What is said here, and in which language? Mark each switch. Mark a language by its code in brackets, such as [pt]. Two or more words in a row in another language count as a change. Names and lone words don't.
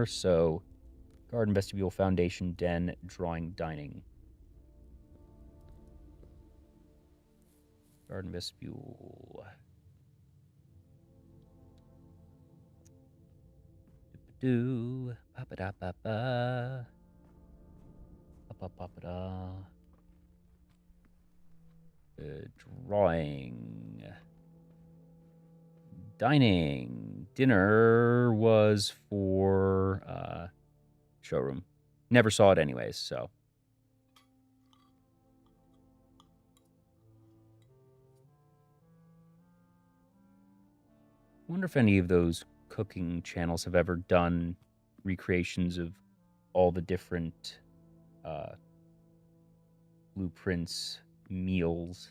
[en] So garden, vestibule, foundation, den, drawing, dining. Garden, vestibule. Do pa da pa pa pa pa da. Drawing. Dining. Dinner was for showroom. Never saw it anyways, so. Wonder if any of those cooking channels have ever done recreations of all the different blueprints, meals.